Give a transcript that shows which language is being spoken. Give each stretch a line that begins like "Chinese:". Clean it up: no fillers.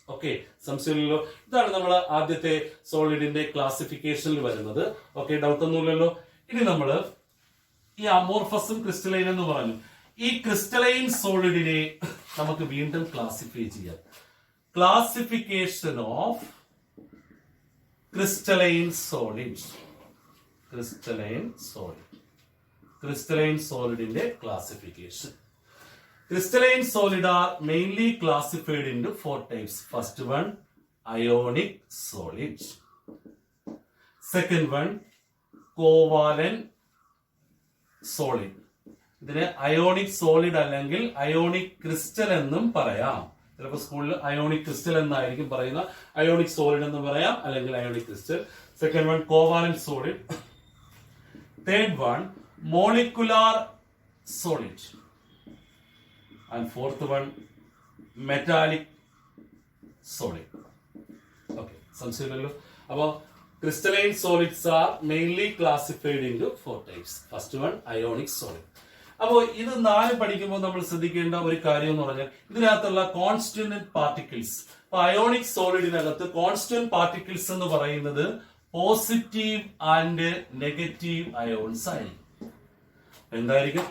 Malayalam: Okay, സംശയമില്ലല്ലോ. ഇതാണ് നമ്മൾ ആദ്യത്തെ സോളിഡിന്റെ ക്ലാസിഫിക്കേഷനിൽ വരുന്നത്. ഓക്കെ, ഡൗട്ട് ഒന്നുമില്ലല്ലോ. ഇനി നമ്മൾ ഈ അമോർഫസും ക്രിസ്റ്റലൈൻ എന്ന് പറഞ്ഞു. ഈ ക്രിസ്റ്റലൈൻ സോളിഡിനെ നമുക്ക് വീണ്ടും ക്ലാസിഫൈ ചെയ്യാം.
English: Classification of crystalline solid. Crystalline solid, crystalline solid in the classification. Crystalline solid are mainly classified into 4 types. First one, ionic solid. Second one, covalent solid.
Malayalam: ഇതിനെ അയോണിക് സോളിഡ് അല്ലെങ്കിൽ ionic crystal എന്നും പറയാം. ചിലപ്പോൾ സ്കൂളിൽ ionic crystal എന്നായിരിക്കും പറയുന്ന. Ionic solid എന്ന് പറയാം, അല്ലെങ്കിൽ ionic crystal.
English: Second one, covalent solid. Third one, molecular solid, and fourth one, metallic solid.
Malayalam: Okay, സംശയമില്ലല്ലോ.
English: അപ്പോൾ crystalline solids are mainly classified into 4 types. First one, ionic solid.
Malayalam: അപ്പോൾ ഇത് 4 പഠിക്കുമ്പോൾ നമ്മൾ ശ്രദ്ധിക്കേണ്ട ഒരു കാര്യം എന്ന് പറഞ്ഞാൽ ഇതിനകത്തുള്ള കോൺസ്റ്റന്റ് പാർട്ടിക്കിൾസ്. അപ്പൊ അയോണിക് സോളിഡിനകത്ത് കോൺസ്റ്റന്റ് പാർട്ടിക്കിൾസ് എന്ന് പറയുന്നത് പോസിറ്റീവ് ആൻഡ് നെഗറ്റീവ് അയോൺസ് ആയിരിക്കും. എന്തായിരിക്കും?